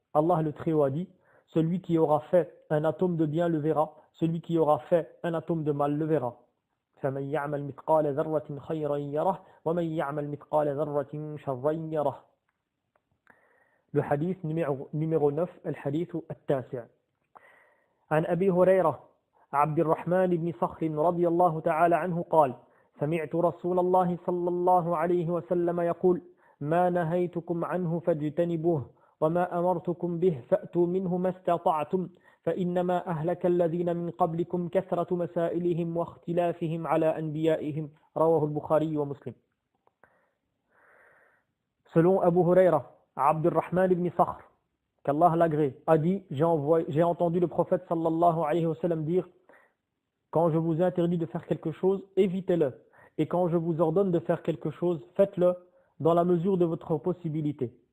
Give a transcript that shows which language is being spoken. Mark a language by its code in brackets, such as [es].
[fr] Allah le Très-Haut a dit: celui qui aura fait un atome de bien le verra, celui qui aura fait un atome de mal le verra. [ar] فَمَنْ يَعْمَلْ مِثْقَالَ ذَرَّةٍ خَيْرًا يَرَهُ وَمَنْ يَعْمَلْ مِثْقَالَ ذَرَّةٍ شَرًّا يَرَهُ. [fr] Le hadith numéro 9, le hadith التاسع. [ar] عن أبي هريرة عبد الرحمن بن صخر رضي الله تعالى عنه قال: سمعت رسول الله صلى الله عليه وسلم يقول: ما نهيتكم عنه فاجتنبوه وما أمرتكم به فأتوا منه ما استطعتم فإنما أهلك الذين من قبلكم كثرة مسائلهم واختلافهم على أنبيائهم. رواه البخاري ومسلم. [fr] Selon Abu Huraira, Abdurrahman ibn Sakhr, qu'Allah l'agrée, a dit: j'ai entendu le prophète sallallahu alayhi wa sallam dire: quand je vous interdis de faire quelque chose, évitez-le, et quand je vous ordonne de faire quelque chose, faites-le dans la mesure de votre possibilité.